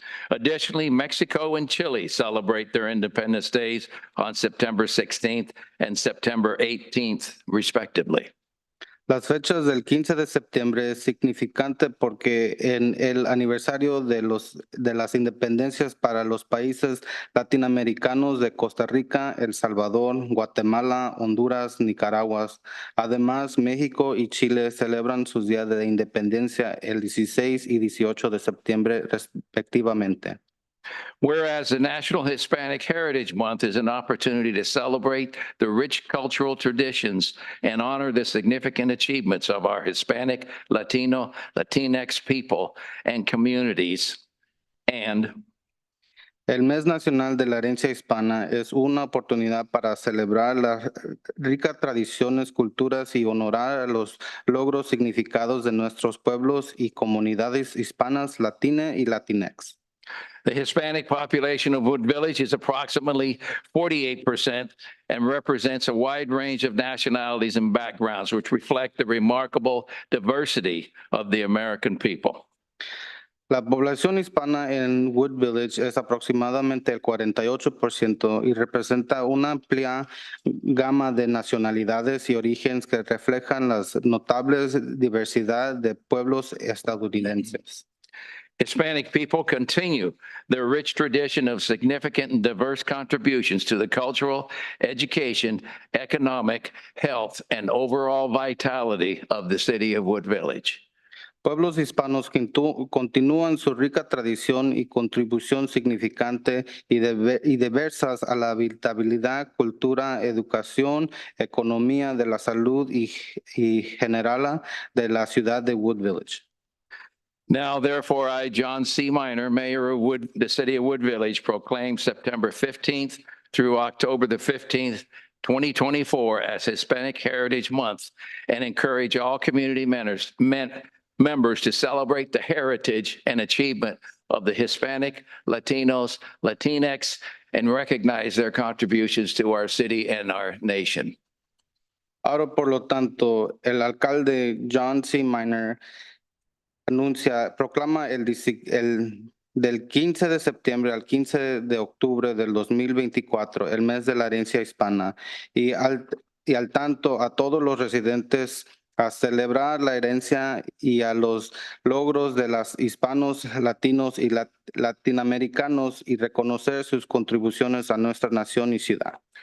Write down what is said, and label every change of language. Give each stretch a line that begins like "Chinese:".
English: Additionally, Mexico and Chile celebrate their Independence Days on September 16th and September 18th, respectively.
Spanish: Las fechas del 15 de septiembre es significante porque en el aniversario de las independencias para los países latinoamericanos de Costa Rica, El Salvador, Guatemala, Honduras, Nicaragua. Además, México y Chile celebran sus días de independencia el 16 y 18 de septiembre respectivamente.
English: Whereas the National Hispanic Heritage Month is an opportunity to celebrate the rich cultural traditions and honor the significant achievements of our Hispanic, Latino, Latinx people and communities. And
Spanish: el Mes Nacional de la Herencia Hispana es una oportunidad para celebrar las ricas tradiciones, culturas y honorar los logros significados de nuestros pueblos y comunidades hispanas, latinas y latinx.
English: The Hispanic population of Wood Village is approximately 48% and represents a wide range of nationalities and backgrounds, which reflect the remarkable diversity of the American people.
Spanish: La población hispana en Wood Village es aproximadamente el 48% y representa una amplia gama de nacionalidades y orígenes que reflejan las notables diversidad de pueblos estadounidenses.
English: Hispanic people continue their rich tradition of significant and diverse contributions to the cultural, education, economic, health, and overall vitality of the city of Wood Village.
Spanish: Pueblos hispanos continúan su rica tradición y contribución significante y diversas a la habitabilidad, cultura, educación, economía de la salud y general de la ciudad de Wood Village.
English: Now, therefore, I, John C. Minor, Mayor of the City of Wood Village, proclaim September 15th through October the 15th, 2024 as Hispanic Heritage Month and encourage all community members to celebrate the heritage and achievement of the Hispanic, Latinos, Latinx, and recognize their contributions to our city and our nation.
Spanish: Ahora, por lo tanto, el alcalde John C. Minor proclama del 15 de septiembre al 15 de octubre del 2024, el mes de la herencia hispana, y al tanto a todos los residentes a celebrar la herencia y a los logros de los hispanos, latinos y latinoamericanos y reconocer sus contribuciones a nuestra nación y ciudad.